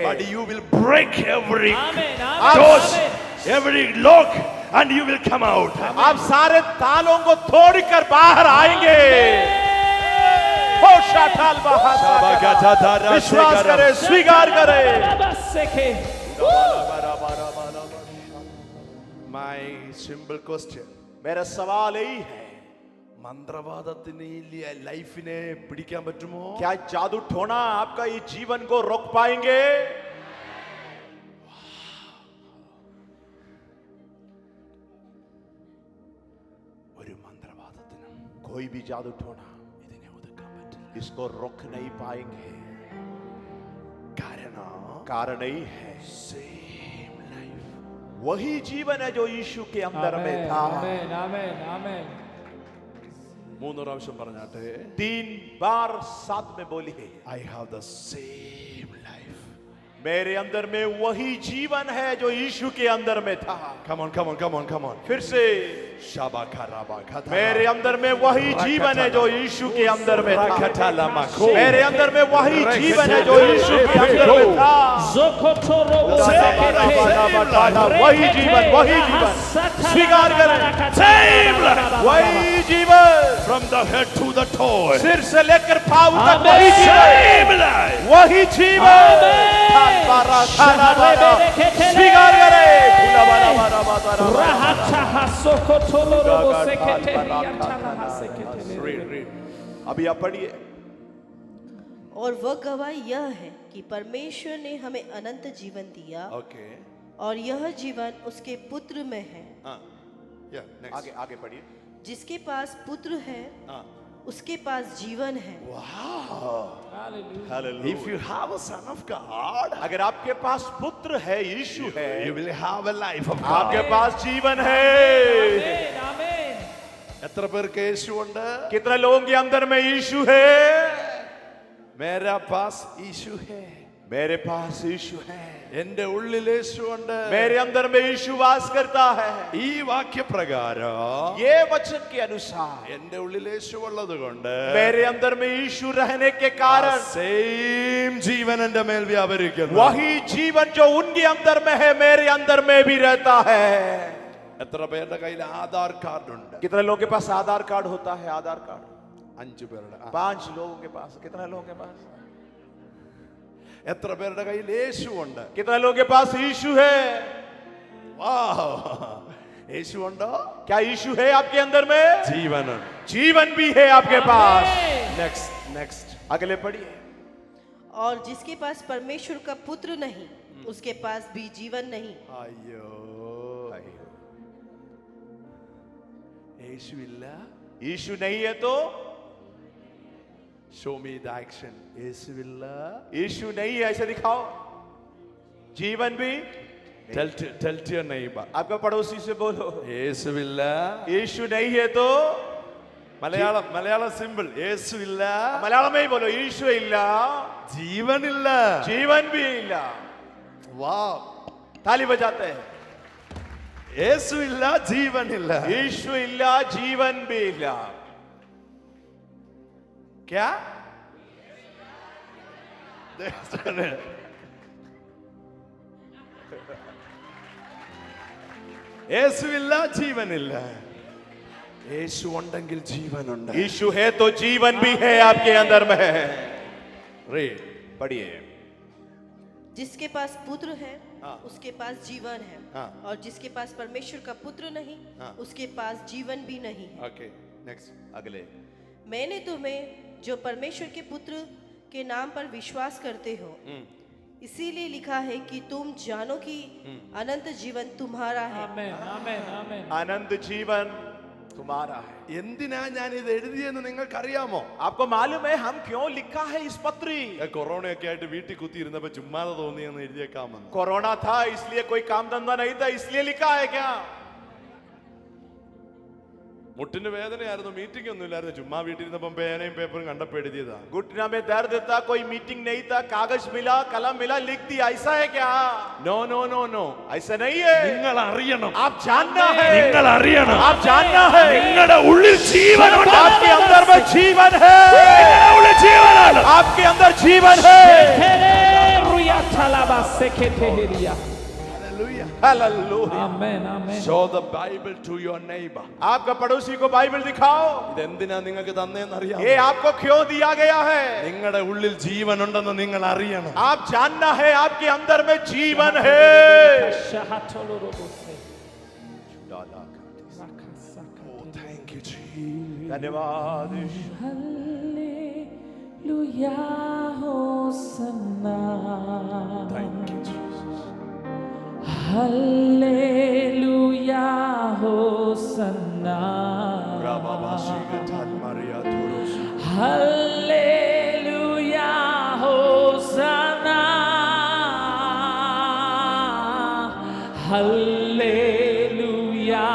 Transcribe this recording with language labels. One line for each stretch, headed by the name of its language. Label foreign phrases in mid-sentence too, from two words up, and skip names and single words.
English: but you will break every Amen. doors, every lock, and you will come out.
Hindi: आप सारे तालों को तोड़कर बाहर आएंगे। हो शाठाल बाहर विश्वास करे, स्वीकार करे।
English: My simple question.
Hindi: मेरा सवाल यही है,
Malayalam: മന്ത്രവാദത്തിന് ഈ ലൈഫിനെ പിടിക്കാൻ പറ്റുമോ?
Hindi: क्या जादू टोना आपका ये जीवन को रोक पाएंगे?
Malayalam: ഒരു മന്ത്രവാദത്തിനും
Hindi: कोई भी जादू टोना
Malayalam: ഇതിനെ ഒതുക്കാൻ പറ്റില്ല.
Hindi: इसको रोक नहीं पाएंगे।
Malayalam: കാരണം
Hindi: कारण यही है,
English: same life.
Hindi: वही जीवन है जो यीशु के अंदर में था।
English: Amen.
Malayalam: മൂന്ന് പ്രാവശ്യം പറഞ്ഞാട്ടെ.
Hindi: 3 बार साथ में बोली है,
English: I have the same life.
Hindi: मेरे अंदर में वही जीवन है जो यीशु के अंदर में था।
English: Come on.
Hindi: फिर से, मेरे अंदर में वही जीवन है जो यीशु के अंदर में था। मेरे अंदर में वही जीवन है जो यीशु के अंदर में था। वही जीवन स्वीकार करें।
English: Same life.
Hindi: वही जीवन
English: From the head to the toe.
Hindi: सिर से लेकर पांव तक वही जीवन,
English: Same life.
Hindi: वही जीवन। स्वीकार करे फूला बारा बारा बारा Rahacha hasoko tolo robo sekete yantala hasekete. अभी आप पढ़िए। और वह गवाही यह है कि परमेश्वर ने हमें अनंत जीवन दिया
English: ഓക്കെ
Hindi: और यह जीवन उसके पुत्र में है। आगे आगे पढ़िए। जिसके पास पुत्र है हाँ। उसके पास जीवन है।
English: Hallelujah. If you have a son of God,
Hindi: अगर आपके पास पुत्र है, यीशु है,
English: you will have a life of
Hindi: आपके
English: God.
Hindi: पास जीवन है।
English: Amen. Amen.
Malayalam: എത്ര പേർക്ക് യേശു ഉണ്ട്?
Hindi: कितने लोगों के अंदर में यीशु है? मेरा पास യേശു है. मेरे पास यीशु है,
Malayalam: എന്റെ ഉള്ളിൽ യേശു ഉണ്ട്.
Hindi: मेरे अंदर में यीशु वास करता है।
Malayalam: ഈ വാക്യപ്രകാരം
Hindi: ये वचन के अनुसार
Malayalam: എന്റെ ഉള്ളിൽ യേശു ഉള്ളത് കൊണ്ട്
Hindi: मेरे अंदर में यीशु रहने के कारण
Malayalam: സെയിം ജീവൻ എന്റെ മേൽ വ്യാപരിക്കുന്നു.
Hindi: वही जीवन जो उनके अंदर में है मेरे अंदर में भी रहता है।
Malayalam: എത്ര പേരുടെ കയ്യിൽ ആധാർ കാർഡ് ഉണ്ട്?
Hindi: कितने लोगों के पास आधार कार्ड होता है? आधार कार्ड
Malayalam: 5 പേരുടെ.
Hindi: 5 लोगों के पास। कितने लोगों के पास?
Malayalam: എത്ര പേരുടെ കയ്യിൽ യേശു ഉണ്ട്?
Hindi: कितने लोगों के पास यीशु है?
Malayalam: വാവ്, യേശു ഉണ്ടോ?
Hindi: क्या यीशु है आपके अंदर में?
Malayalam: ജീവനുണ്ട്.
Hindi: जीवन भी है आपके पास।
English: നെക്സ്റ്റ്
Hindi: अगले पढ़िए। और जिसके पास परमेश्वर का पुत्र नहीं उसके पास भी जीवन नहीं।
Malayalam: അയ്യോ, യേശു ഇല്ല.
Hindi: यीशु नहीं है तो
English: show me the action.
Malayalam: യേശു ഇല്ല.
Hindi: यीशु नहीं है, ऐसे दिखाओ। जीवन भी।
English: Tell to your neighbor.
Hindi: आपका पड़ोसी से बोलो,
Malayalam: യേശു ഇല്ല.
Hindi: यीशु नहीं है तो
Malayalam: മലയാളം സിമ്പിൾ. യേശു ഇല്ല.
Hindi: मलयालम में ही बोलो, यीशु इल्ला
Malayalam: ജീവനില്ല.
Hindi: जीवन भी इल्ला।
English: വാവ്,
Hindi: ताली बजाते हैं।
Malayalam: യേശു ഇല്ല, ജീവനില്ല.
Hindi: यीशु इल्ला जीवन भी इल्ला। क्या?
Malayalam: യേശു ഇല്ല, ജീവനില്ല. യേശു ഉണ്ടെങ്കിൽ ജീവനുണ്ട്.
Hindi: यीशु है तो जीवन भी है आपके अंदर में।
English: Read.
Hindi: पढ़िए। जिसके पास पुत्र है हाँ। उसके पास जीवन है हाँ। और जिसके पास परमेश्वर का पुत्र नहीं हाँ। उसके पास जीवन भी नहीं है।
English: Okay, next.
Hindi: अगले। मैंने तुम्हें जो परमेश्वर के पुत्र के नाम पर विश्वास करते हो इसीलिए लिखा है कि तुम जानो कि अनंत जीवन तुम्हारा है।
English: Amen. Amen. Amen.
Hindi: अनंत जीवन तुम्हारा है।
Malayalam: എന്തിനാ ഞാൻ ഇത് എഴുതിയെന്ന് നിങ്ങൾക്ക് അറിയാമോ?
Hindi: आपको मालूम है हम क्यों लिखा है इस पत्री?
Malayalam: കൊറോണയൊക്കെ ആയിട്ട് വീട്ടിൽ കുത്തിയിരുന്നപ്പോ ചുമ്മാതെ തോന്നിയെന്ന് എഴുതിയേക്കാമെന്ന്.
Hindi: कोरोना था इसलिए कोई काम धंधा नहीं था इसलिए लिखा है क्या?
Malayalam: മുട്ടിന് വേദനയായിരുന്നു, മീറ്റിംഗ് ഒന്നും ഇല്ലായിരുന്നു, ചുമ്മാ വീട്ടിലിരുന്നപ്പം പേനയും പേപ്പറും കണ്ടപ്പോ എഴുതിയതാ.
Hindi: घुटना में दर्द था, कोई मीटिंग नहीं था, कागज मिला, कलम मिला, लिख दिया। ऐसा है क्या?
English: no no no no,
Hindi: ऐसा नहीं है।
Malayalam: നിങ്ങൾ അറിയണം.
Hindi: आप जानना है,
Malayalam: നിങ്ങൾ അറിയണം.
Hindi: आप जानना है
Malayalam: നിങ്ങളുടെ ഉള്ളിൽ ജീവനുണ്ട്.
Hindi: आपके अंदर में जीवन है,
Malayalam: നിങ്ങളുടെ ഉള്ളിൽ ജീവനാണ്.
Hindi: आपके अंदर जीवन है। Hallelujah. Talaba sekete heria. हालेलुया।
English: Amen. Amen. Show the Bible to your neighbor.
Hindi: आपका पड़ोसी को बाइबल दिखाओ।
Malayalam: ഇതെന്തിനാ നിങ്ങൾക്ക് തന്നേന്ന് അറിയാമോ?
Hindi: ये आपको क्यों दिया गया है?
Malayalam: നിങ്ങളുടെ ഉള്ളിൽ ജീവനുണ്ടെന്ന് നിങ്ങൾ അറിയണം.
Hindi: आप जानना है आपके अंदर में जीवन है। Shahatolo robo se.
English: Thank you Jesus.
Hindi: धन्यवाद।
English: Hallelujah. Hosanna. Thank you Jesus. Hallelujah. Hosanna. Rababashigatan Maria Toros. Hallelujah. Hosanna. Hallelujah.